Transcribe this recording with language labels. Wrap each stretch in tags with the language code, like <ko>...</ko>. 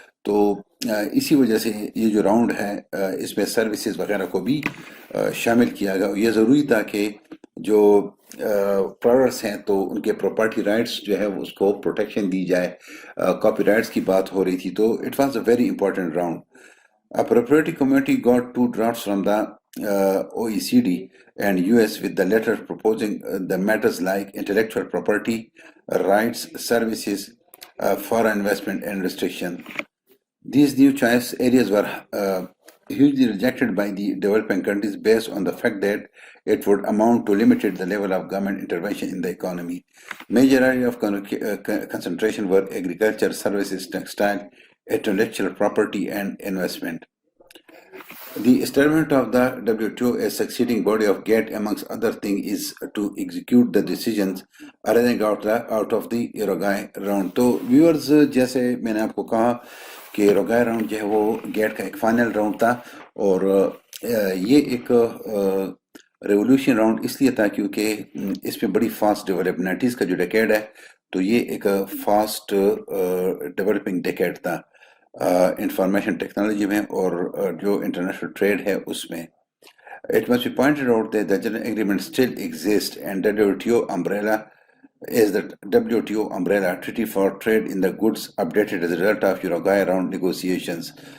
<hi>तो इसी वजह से ये जो राउंड है इसमें सर्विसेज वगैरह को भी शामिल किया गया. ये ज़रूरी था कि जो प्रोडक्ट्स हैं तो उनके प्रॉपर्टी राइट्स जो है उसको प्रोटेक्शन दी जाए. कॉपी राइट्स की बात हो रही थी, तो</hi> <en>It was a very important round. A proprietary committee got 2 drafts from the OECD and US, with the latter proposing the matters like intellectual property, rights, services, foreign investment, and restriction. These new choice areas were hugely rejected by the developing countries based on the fact that it would amount to limited the level of government intervention in the economy. Major area of concentration were agriculture, services, textile, intellectual property, and investment. The establishment of the WTO as succeeding body of GATT, amongst other things, is to execute the decisions arising out of the Uruguay round.</en> <hi>तो viewers, जैसे मैंने आपको कहा कि Uruguay round जो है वो GATT का एक फाइनल राउंड था, और ये एक रेवोल्यूशन राउंड इसलिए था क्योंकि इसमें बड़ी फास्ट डेवलप 90s का जो डेकेड है, तो ये एक फास्ट डेवलपिंग डेकेड था इंफॉर्मेशन टेक्नोलॉजी में और जो इंटरनेशनल ट्रेड है उसमें.</hi> <en>It must be pointed out that the general agreement still exists, and WTO umbrella is the WTO umbrella treaty for trade in the goods, updated as a result of Uruguay round negotiations.</en>